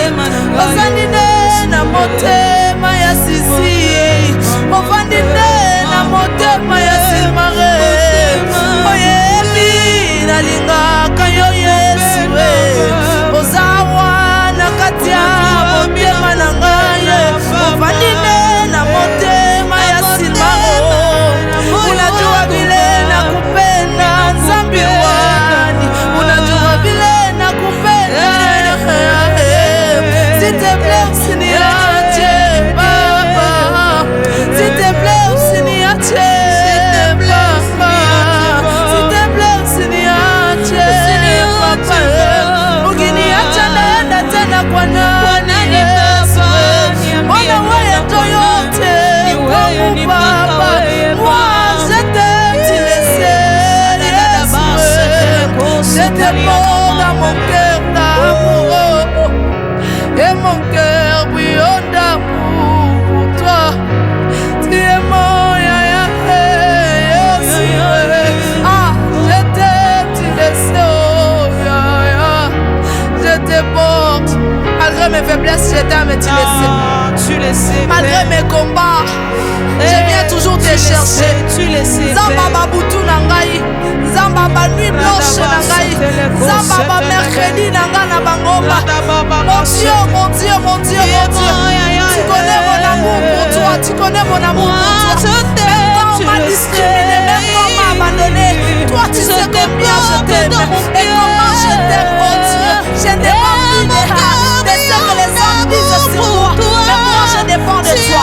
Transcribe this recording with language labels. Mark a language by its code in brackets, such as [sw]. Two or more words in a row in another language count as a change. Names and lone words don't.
[ln] Ozali nde na motema ya sisi, ovandi nde na motema ya silmare. Oyebi nalingaka yo Yesu ozawa na kati ya motema na ngai. Ovandi nde na motema ya silmare. [sw] Unajua vile nakupenda nzambi wani, unajua vile nakupenda. [fr] S'il te plaît [sw] usiniache Baba, [fr] s'il te plaît [sw] usiniache Baba, [fr] s'il te plaît [sw] usiniache Papa. Ukiniacha naenda tena kwa nani Yesu? Mbona wewe ndo yote kwangu Baba? [fr] Moi je t'aime, tu le sais Yesu. Je te porte dans mon cœur d'amour et mon cœur brûle d'amour pour toi. Tu es mon yaya Yesu. Je t'aime, tu le sais, oh yaya. Je te porte malgré mes faiblesses, je t'aime et tu le sais. Tu le sais, Malgré mes combats, je viens toujours te chercher. Tu le sais, [ln] Zamba babutu na ngai, Zamba ba [fr] nuit blanche [ln] na ngai, Zamba ba mercredi na ngai na bangomba. [fr] Mon Dieu, mon Dieu, mon Dieu, mon Dieu. Tu connais mon amour pour toi, tu connais mon amour pour toi. Même quand on m'a discriminé, même quand on m'a abandonné, toi tu sais combien je t'aime et comment je t'aime, oh Dieu. Je n'ai pas envie de ce que les hommes disent sur toi, mais moi je dépends de toi.